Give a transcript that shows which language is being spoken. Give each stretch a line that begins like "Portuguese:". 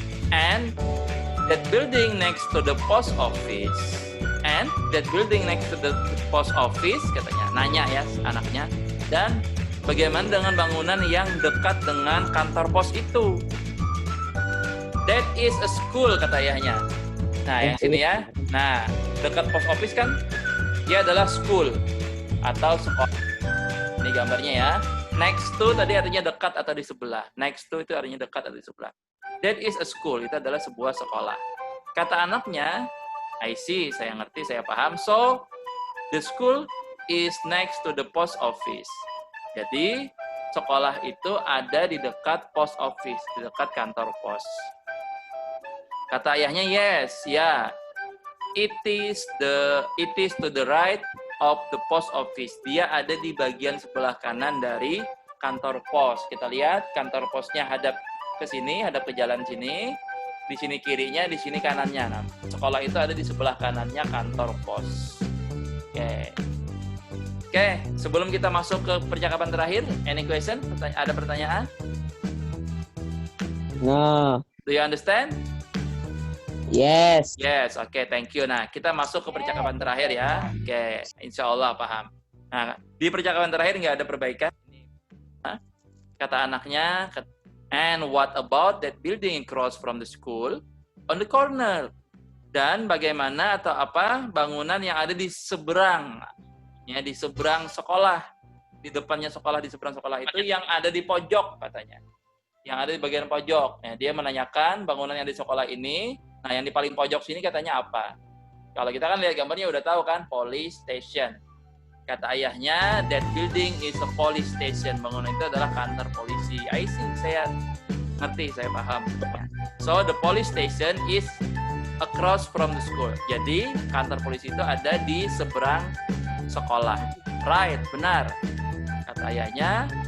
English: And that building next to the post office. And that building next to the post office,
Indonesian: katanya. Nanya ya anaknya. Dan bagaimana dengan bangunan yang dekat dengan kantor pos itu?
English: That is a school,
Indonesian: kata ayahnya. Nah, yang sini ya. Nah, dekat post office kan, dia adalah school atau sekolah. Ini gambarnya ya. Next to tadi artinya dekat atau di sebelah. Next to itu artinya dekat atau di sebelah.
English: That is a school.
Indonesian: Itu adalah sebuah sekolah. Kata anaknya,
English: I see,
Indonesian: saya ngerti, saya paham.
English: So, the school is next to the post office.
Indonesian: Jadi, sekolah itu ada di dekat post office, di dekat kantor pos. Kata ayahnya,
English: yes, ya. It is to the right of the post office.
Indonesian: Dia ada di bagian sebelah kanan dari kantor pos. Kita lihat kantor posnya hadap ke sini, hadap ke jalan sini. Di sini kirinya, di sini kanannya. Nah, sekolah itu ada di sebelah kanannya kantor pos. Oke, sebelum kita masuk ke percakapan terakhir,
English: any question?
Indonesian: Ada pertanyaan?
English: No. Do you understand? Yes. Yes, oke, thank you.
Indonesian: Nah, kita masuk ke percakapan terakhir ya. Oke, insya Allah paham. Nah, di percakapan terakhir nggak ada perbaikan. Kata anaknya,
English: and what about that building across from the school on the corner?
Indonesian: Dan bagaimana atau apa bangunan yang ada di seberang, ya di seberang sekolah, di depannya sekolah, di seberang sekolah itu yang ada di pojok katanya, yang ada di bagian pojok. Nah, dia menanyakan bangunan yang di sekolah ini. Nah, yang di paling pojok sini katanya apa? Kalau kita kan lihat gambarnya udah tahu kan, police station. Kata ayahnya,
English: that building is a police station.
Indonesian: Bangunan itu adalah kantor polisi.
English: I see,
Indonesian: saya ngerti, saya paham.
English: So, the police station is across from the school.
Indonesian: Jadi, kantor polisi itu ada di seberang sekolah.
English: Right,
Indonesian: benar. Kata ayahnya,